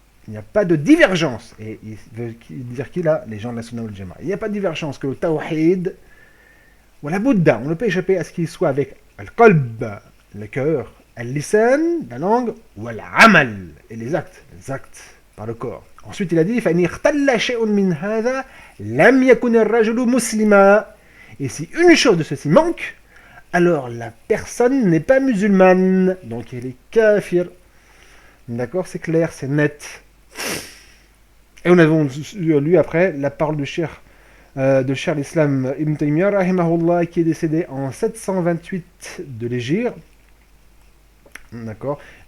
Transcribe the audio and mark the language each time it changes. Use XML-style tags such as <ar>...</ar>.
<fr>Il n'y a pas de divergence. Et il veut dire qui là? Les gens de la Sunna wal Jama'a. Il n'y a pas de divergence que le tawhid ou la budda, on ne peut échapper à ce qu'il soit avec al-qalb, le cœur, al-lisan, la langue, ou al-amal, et les actes par le corps. Ensuite il a dit</fr> <ar>فَإِنْ اخْتَلَّ شَيْءٌ مِنْ هَذَا لَمْ يَكُنِ الرَّجُلُ مُسْلِمًا.</ar> <fr>Et si une chose de ceci manque, alors la personne n'est pas musulmane, donc elle est kafir. D'accord, c'est clair, c'est net. Et nous avons lu après la parole de Cheikh l'Islam Ibn Taymiyyah, rahimahullah, qui est décédé en 728 de l'Hégire. D'accord.</fr>